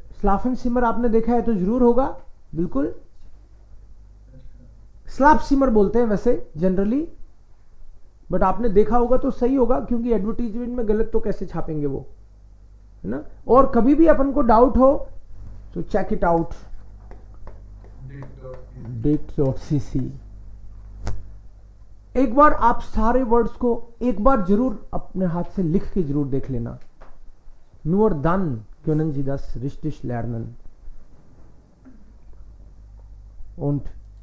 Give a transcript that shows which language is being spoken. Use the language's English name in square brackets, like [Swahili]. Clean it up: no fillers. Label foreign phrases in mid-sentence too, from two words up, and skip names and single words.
[Hindi] स्लाफन सिमर आपने देखा है तो जरूर होगा, बिल्कुल। स्लाप सिमर बोलते हैं वैसे जनरली, बट आपने देखा होगा तो सही होगा, क्योंकि एडवर्टीजमेंट में गलत तो कैसे छापेंगे वो, है ना। और कभी भी अपन को डाउट हो तो [English] check it out, [Hindi] date.cc। एक बार आप सारे वर्ड्स को एक बार जरूर अपने हाथ से लिख के जरूर देख लेना। [German] Nur dann können Sie das richtig lernen. Und